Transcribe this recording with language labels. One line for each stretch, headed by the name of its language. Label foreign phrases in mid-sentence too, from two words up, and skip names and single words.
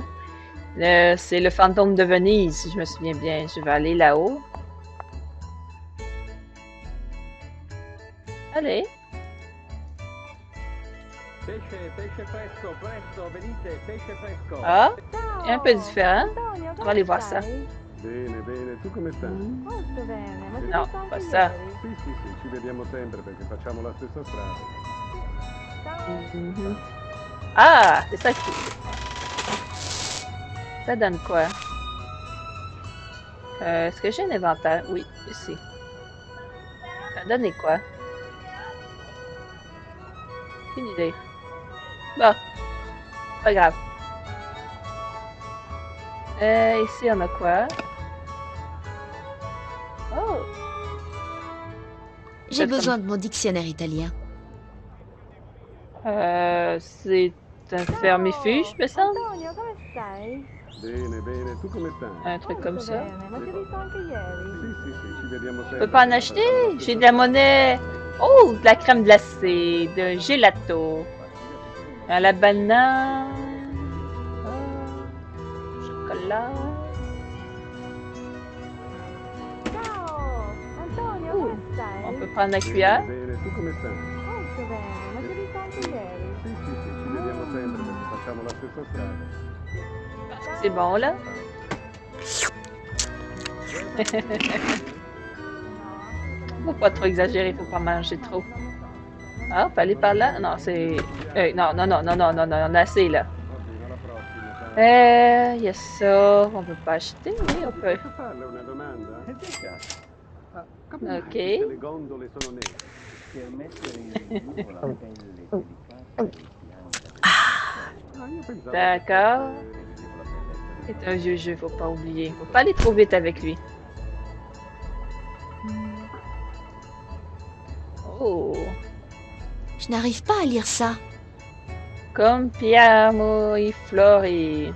French: C'est le fantôme de Venise, si je me souviens bien. Je vais aller là-haut. Allez. Ah, un peu différent. On va aller voir ça.
Italian: Bene, bene, tu come stai? Molto bene, ma ti ho
French: No,
Italian: visto anche
French: pas ça.
Italian: ieri. Sì, sì, sì, ci vediamo sempre perché facciamo la stessa strada. Ciao.
French: Ah, c'est ça qui... Ça donne quoi? Est-ce que j'ai un inventaire? Oui, ici. Ça donne quoi? Aucune idée. Bon, pas grave. Ici, on a quoi? Oh! J'ai besoin de mon dictionnaire italien. C'est un fermifuge, me semble?
Italian: Antonio, come stai? Bene, bene, tu come stai?
French: Un truc comme ça.
Italian: Bene, ma ti ho visto anche ieri. Sì, sì, sì, ci vediamo
French: Je
Italian: sempre.
French: peux pas en acheter? J'ai de la monnaie. Oh, de la crème glacée, de gelato. À la banane. Chocolat.
Italian: Ciao, Antonio, Uh, come stai?
French: On peut prendre la cuillère.
Italian: Bene, bene, tu come stai? Molto bene, ma ti ho visto anche ieri. Sì, sì, sì, ci vediamo sempre perché facciamo la stessa strada.
French: C'est bon, là? Faut pas trop exagérer, faut pas manger trop. Ah, on peut aller par là? Non, c'est... non, non, non, non, non, non, non, on a assez, là.
Italian: Va bene, alla prossima.
French: Il y a ça. On peut pas acheter, oui, on peut.
Italian: Posso farle una domanda? Come mai
French: Ok.
Italian: tutte le gondole sono nere? Per mettere in luogo la pelle delicata Io pensavo
French: D'accord. C'est un vieux jeu, faut pas oublier. Faut pas aller trop vite avec lui. Oh. Je n'arrive pas à lire ça.
Italian: Compiamo i flori.